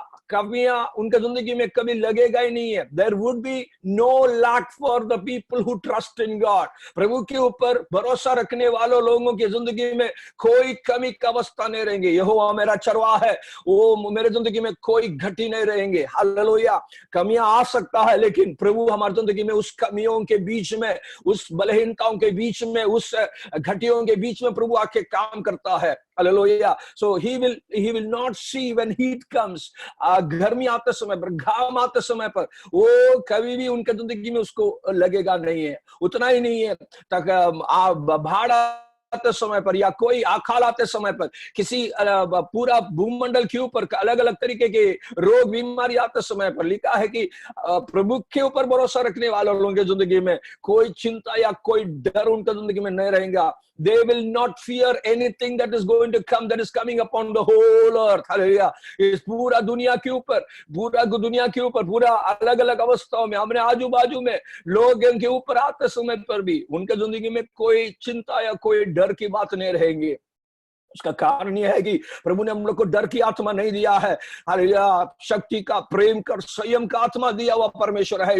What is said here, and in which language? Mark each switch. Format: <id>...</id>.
<hi>कमियां उनके जिंदगी में कभी लगेगा ही नहीं है।</hi> <en>There would be no lack for the people who trust in God।</en> <hi>प्रभु के ऊपर भरोसा रखने वालों लोगों की जिंदगी में कोई कमी का अवस्था नहीं रहेंगे। यहोवा मेरा चरवाहा है, वो मेरे जिंदगी में कोई घटी नहीं रहेंगे। हालेलुया। कमियां आ सकता है, लेकिन प्रभु हमारी जिंदगी में उस कमियों के बीच में, उस बलहीनताओं के बीच में, उस घटियों के बीच में प्रभु आके काम करता है। Hallelujah.</hi> <en>So he will not see when heat comes।</en> <hi>गर्मी आते समय पर, घाम आते समय पर वो कभी भी उनके जिंदगी में उसको लगेगा नहीं है। उतना ही नहीं है, बाढ़ आते समय पर या कोई अकाल आते समय पर, किसी पूरा भूमंडल के ऊपर अलग अलग तरीके के रोग बीमारी आते समय पर लिखा है कि प्रभु के ऊपर भरोसा रखने वाले लोगों की जिंदगी में कोई चिंता या कोई डर उनकी जिंदगी में नहीं रहेगा।</hi> <en>They will not fear anything that is going to come, that is coming upon the whole earth।</en> <hi>Hallelujah. इस पूरा दुनिया के ऊपर, पूरा अलग अलग अवस्थाओं में, हमने आजू बाजू में लोग इनके ऊपर आते समय पर भी उनके जिंदगी में कोई चिंता या कोई डर की बात नहीं रहेंगी। उसका कारण यह है कि प्रभु ने हम लोग को डर की आत्मा नहीं दिया है, हालेलुया, शक्ति का, प्रेम का, संयम का आत्मा दिया हुआ परमेश्वर है।</hi>